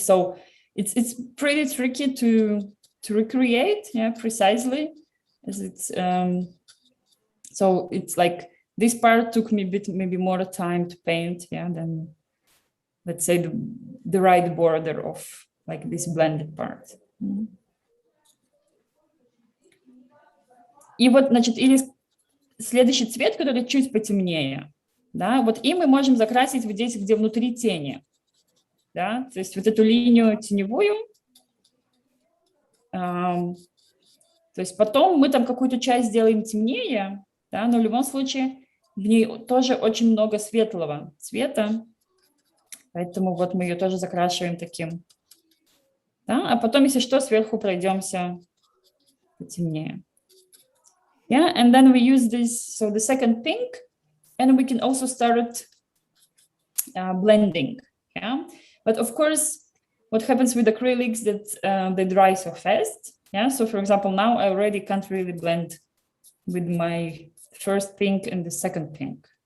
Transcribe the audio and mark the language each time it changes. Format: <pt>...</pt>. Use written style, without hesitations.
<en>So it's pretty tricky to recreate, yeah, precisely, as it's so it's like this part took me a bit maybe more time to paint, yeah, than let's say the right border of like this blended part.</en> <ru>И вот, значит, или следующий цвет, который чуть потемнее, да, вот им мы можем закрасить вот здесь, где внутри тени, да, то есть вот эту линию теневую, то есть потом мы там какую-то часть сделаем темнее, да, но в любом случае в ней тоже очень много светлого цвета, Поэтому вот мы ее тоже закрашиваем таким. Да? А потом, если что, сверху пройдемся потемнее.</ru> <en>Yeah, and then we use this, so the second pink, and we can also start blending. Yeah, but of course, what happens with acrylics that they dry so fast. Yeah, so for example, now I already can't really blend with my first pink and the second pink.</en>